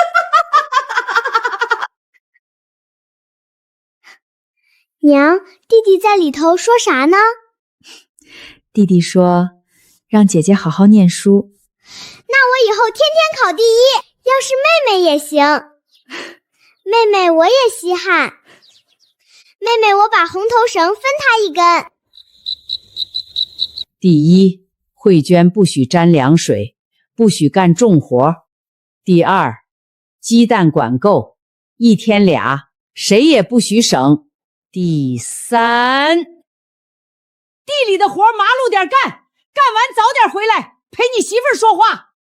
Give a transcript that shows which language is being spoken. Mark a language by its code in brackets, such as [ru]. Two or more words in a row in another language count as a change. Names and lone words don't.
[zh] 娘，弟弟在裡頭說啥呢？弟弟說，讓姐姐好好念書。那我以後天天考第一，要是妹妹也行。妹妹我也稀罕。妹妹，我把紅頭繩分她一根。第一，慧娟不許沾涼水，不許幹重活。第二，雞蛋管夠，1天2，誰也不許省。第三，地裡的活麻溜點幹，幹完早點回來陪你媳婦說話。